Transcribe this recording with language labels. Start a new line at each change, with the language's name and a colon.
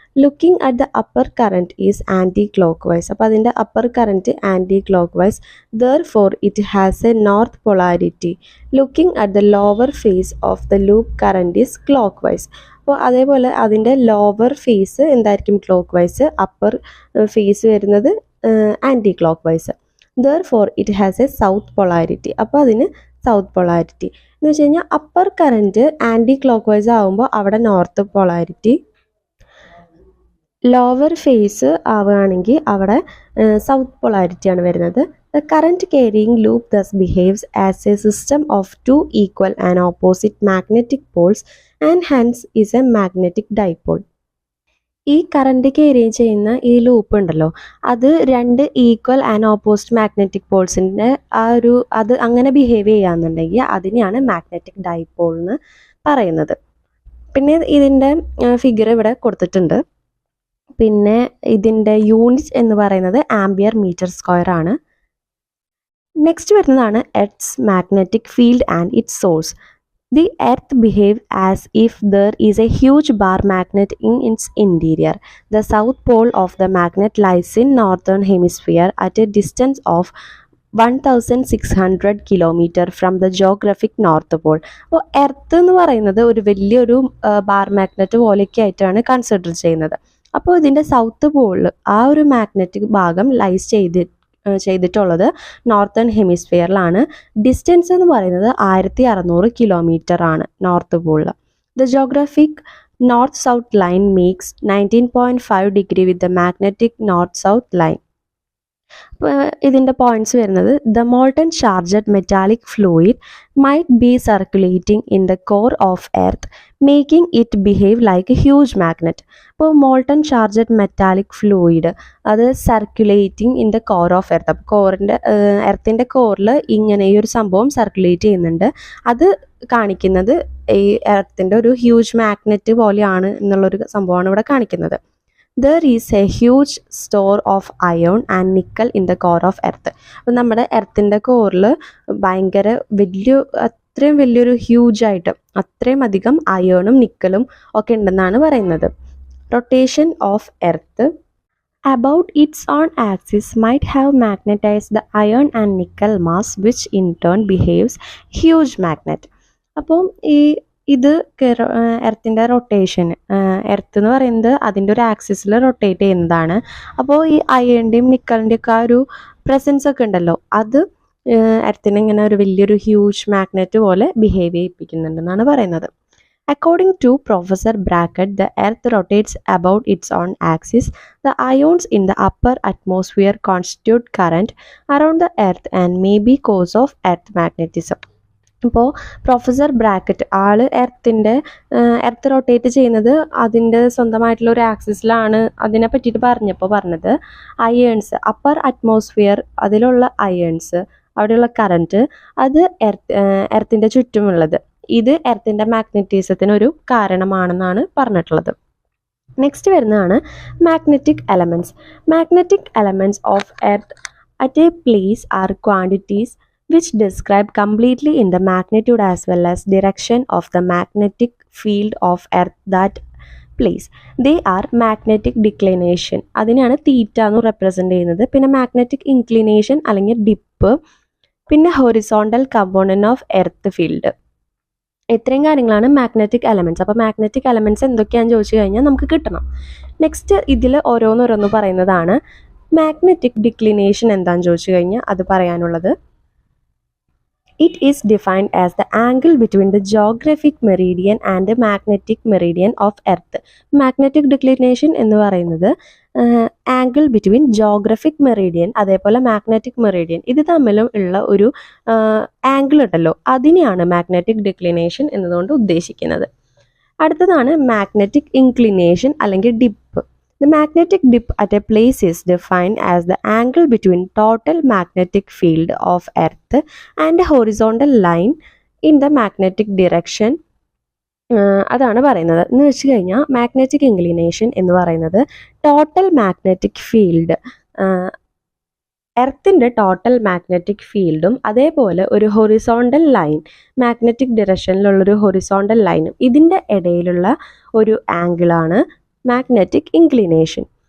English: Looking at the upper current is anticlockwise.
Malayalam: അപ്പോൾ അതിൻ്റെ upper current anti clock vice.
English: Therefore it has a north polarity. Looking at the lower face of the loop current is clockwise.
Malayalam: അപ്പോൾ അതേപോലെ അതിൻ്റെ lower face എന്തായിരിക്കും clock vice, upper face വരുന്നത് anti clock vice.
English: Therefore it has a south polarity.
Malayalam: അപ്പോൾ അതിന് south polarity എന്ന് വെച്ച് കഴിഞ്ഞാൽ upper current anti clock vice ആകുമ്പോൾ അവിടെ നോർത്ത് പൊളാരിറ്റി, ലോവർ ഫേസ് ആവുകയാണെങ്കിൽ അവിടെ സൗത്ത് പൊളാരിറ്റിയാണ് വരുന്നത്.
English: The current carrying loop thus behaves as a system of two equal and opposite magnetic poles and hence is a magnetic dipole.
Malayalam: ഈ current carry ചെയ്യുന്ന ഈ loop ഉണ്ടല്ലോ അത് രണ്ട് ഈക്വൽ ആൻഡ് ഓപ്പോസിറ്റ് മാഗ്നറ്റിക് പോൾസിൻ്റെ അത് അങ്ങനെ ബിഹേവ് ചെയ്യാന്നുണ്ടെങ്കിൽ അതിനെയാണ് മാഗ്നറ്റിക് ഡൈപോൾ എന്ന് പറയുന്നത്. പിന്നെ ഇതിൻ്റെ ഫിഗർ ഇവിടെ കൊടുത്തിട്ടുണ്ട്. പിന്നെ ഇതിൻ്റെ യൂണിറ്റ് എന്ന് പറയുന്നത് ആംബിയർ മീറ്റർ സ്ക്വയർ ആണ്.
English: Next വരുന്നതാണ് earth magnetic field and its source. The earth behaves as if there is a huge bar magnet in its interior. The south pole of the magnet lies in northern hemisphere at a distance of 1600 km from the geographic north pole.
Malayalam: അപ്പോൾ earth എന്ന് പറയുന്നത് ഒരു വലിയൊരു bar magnet പോലെയൊക്കെ ആയിട്ടാണ് consider ചെയ്യുന്നത്. അപ്പോൾ ഇതിൻ്റെ സൗത്ത് പോളിൽ ആ ഒരു മാഗ്നറ്റിക് ഭാഗം ലൈസ് ചെയ്തിട്ടുള്ളത് നോർത്തേൺ ഹെമിസ്ഫിയറിലാണ്. ഡിസ്റ്റൻസ് എന്ന് പറയുന്നത് 1600 കിലോമീറ്റർ ആണ് north പോളിൽ.
English: The geographic north south line makes 19.5 degree with the magnetic north south line.
Malayalam: ഇതിൻ്റെ പോയിന്റ്സ് വരുന്നത്
English: The molten charged metallic fluid might be circulating in the core of earth making it behave like a huge magnet. അപ്പോൾ molten charged metallic fluid അത് circulating in the core of earth.
Malayalam: അപ്പോൾ എർത്തിൻ്റെ കോറിൽ ഇങ്ങനെ ഈ ഒരു സംഭവം circulate ചെയ്യുന്നുണ്ട്. അത് കാണിക്കുന്നത് ഈ എർത്തിൻ്റെ ഒരു ഹ്യൂജ് മാഗ്നറ്റ് പോലെയാണ് എന്നുള്ളൊരു സംഭവമാണ് ഇവിടെ കാണിക്കുന്നത്.
English: There is a huge store of iron and nickel in the core of earth.
Malayalam: അപ്പോൾ നമ്മുടെ എർത്തിൻ്റെ കോറിൽ ഭയങ്കര അത്രയും വലിയൊരു ഹ്യൂജായിട്ട് അത്രയും അധികം അയേണും നിക്കലും ഒക്കെ ഉണ്ടെന്നാണ് പറയുന്നത്.
English: Rotation of earth about its own axis might have magnetized the iron and nickel mass which in turn behaves huge magnet.
Malayalam: അപ്പോൾ ഇത് എർത്തിൻ്റെ റൊട്ടേഷൻ, എർത്ത് എന്ന് പറയുന്നത് അതിൻ്റെ ഒരു ആക്സിസിൽ റൊട്ടേറ്റ് ചെയ്യുന്നതാണ്. അപ്പോൾ ഈ അയണിൻ്റെയും നിക്കലിൻ്റെയും ഒക്കെ ആ ഒരു പ്രസൻസ് ഒക്കെ ഉണ്ടല്ലോ അത് എർത്തിനെ ഇങ്ങനെ ഒരു വലിയൊരു ഹ്യൂജ് മാഗ്നറ്റ് പോലെ ബിഹേവ് ചെയ്യിപ്പിക്കുന്നുണ്ടെന്നാണ് പറയുന്നത്.
English: According to Professor Brackett, the Earth rotates about its own axis. The ions in the upper atmosphere constitute current around the Earth and may be cause of Earth magnetism.
Malayalam: ഇപ്പോൾ professor bracket ആള് earth rotate ചെയ്യുന്നത് അതിൻ്റെ സ്വന്തമായിട്ടുള്ള ഒരു ആക്സിസിലാണ് അതിനെ പറ്റിയിട്ട് പറഞ്ഞത് irons upper atmosphere അതിലുള്ള അയേൺസ് അവിടെയുള്ള കറൻറ്റ് അത് എർത്തിൻ്റെ ചുറ്റുമുള്ളത് ഇത് എർത്തിൻ്റെ മാഗ്നറ്റിസത്തിനൊരു കാരണമാണെന്നാണ് പറഞ്ഞിട്ടുള്ളത്.
English: Next വരുന്നതാണ് magnetic elements. Magnetic elements of earth at a place are quantities which describe completely in the magnitude as well as direction of the magnetic field of earth that place. They are magnetic declination,
Malayalam: അതിനെയാണ് തീറ്റ എന്ന് represent ചെയ്യുന്നത്.
English: പിന്നെ magnetic inclination അല്ലെങ്കിൽ dip, പിന്നെ horizontal component of earth field.
Malayalam: ഇത്രയും കാര്യങ്ങളാണ് magnetic elements. അപ്പോൾ magnetic elements എന്തൊക്കെയാണെന്ന് ചോദിച്ചു കഴിഞ്ഞാൽ നമുക്ക് കിട്ടണം. നെക്സ്റ്റ് ഇതിൽ ഓരോന്നോരോന്ന് പറയുന്നതാണ്. മാഗ്നറ്റിക് ഡിക്ലിനേഷൻ എന്താണെന്ന് ചോദിച്ചു കഴിഞ്ഞാൽ അത് പറയാനുള്ളത്,
English: it is defined as the angle between the geographic meridian and the magnetic meridian of earth.
Malayalam: Magnetic declination എന്ന് പറയുന്നത് ആംഗിൾ ബിറ്റ്വീൻ ജോഗ്രഫിക് മെറീഡിയൻ അതേപോലെ മാഗ്നറ്റിക് മെറീഡിയൻ ഇത് തമ്മിലും ഉള്ള ഒരു ആംഗിൾ ഉണ്ടല്ലോ അതിനെയാണ് മാഗ്നറ്റിക് ഡിക്ലിനേഷൻ എന്നതുകൊണ്ട് ഉദ്ദേശിക്കുന്നത്.
English: അടുത്തതാണ് magnetic inclination അല്ലെങ്കിൽ dip. The magnetic dip at a place is defined as the angle between total magnetic field of Earth and a horizontal line in the magnetic direction.
Malayalam: അതാണ് പറയുന്നത്. എന്ന് വെച്ച് കഴിഞ്ഞാൽ മാഗ്നറ്റിക് ഇൻക്ലിനേഷൻ എന്ന് പറയുന്നത് total magnetic field എർത്തിൻ്റെ total magnetic ഫീൽഡും അതേപോലെ ഒരു ഹൊറിസോണ്ടൽ ലൈൻ മാഗ്നറ്റിക് ഡിറക്ഷനിലുള്ളൊരു ഹൊറിസോണ്ടൽ ലൈനും ഇതിൻ്റെ ഇടയിലുള്ള ഒരു ആംഗിളാണ് മാഗ്നറ്റിക് ഇൻക്ലിനേഷൻ.